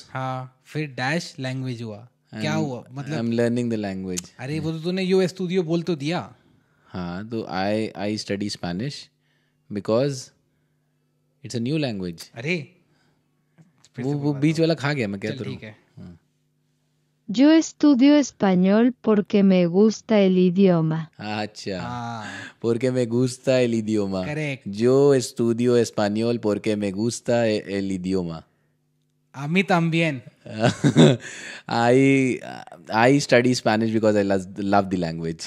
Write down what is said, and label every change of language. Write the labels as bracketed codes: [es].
[hi] हाँ, फिर dash language हुआ, क्या हुआ मतलब? [en] I am learning the language. [hi] अरे वो तो तूने [es] यू स्टूडियो [hi] बोल तो दिया। [en] हाँ, तो I study Spanish because it's a new language. [hi] अरे वो बीच वाला खा गया, मैं कहता हूँ। ठीक है, [es] Yo estudio español porque me gusta el idioma. अच्छा, porque me gusta el idioma. Correct. Yo estudio español porque me gusta el idioma. A mí también. [en] I study Spanish because I love the language.